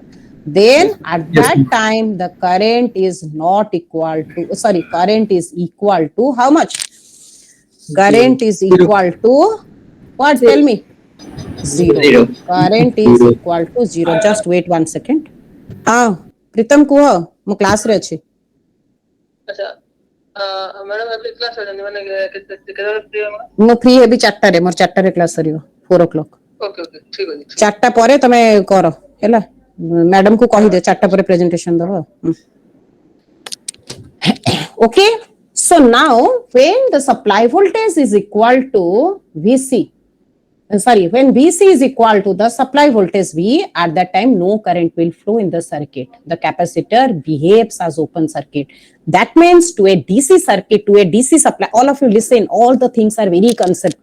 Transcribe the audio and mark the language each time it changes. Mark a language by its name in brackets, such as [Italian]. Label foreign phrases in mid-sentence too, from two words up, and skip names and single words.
[English] Then at that time, the current is not equal to, sorry, current is equal to how much? Current is equal to, what? Tell me. 0. Current is equal to 0. Just wait 1 second. [Odia] ପ୍ରୀତମ କୁହ, ମୁଁ କ୍ଲାସ ରେ ଅଛି. ମୁଁ ଫ୍ରି ହେବି 4টাରେ ମୋର 4টাରେ କ୍ଲାସ୍ ସରିବ 4 o'clock. Okay, ଠିକ ଅଛି. 4ଟା ପରେ ତମେ କର ହେଲା ମ୍ୟାଡମ କୁ କହିଦେ 4ଟା ପରେ ପ୍ରେଜେଣ୍ଟେସନ ଦବ. [English] Okay, so now when the supply voltage is equal to VC, when VC is equal to the supply voltage V, at that time no current will flow in the circuit. The capacitor behaves as open circuit. That means to a DC circuit, to a DC supply, all of you listen, all the things are very concept.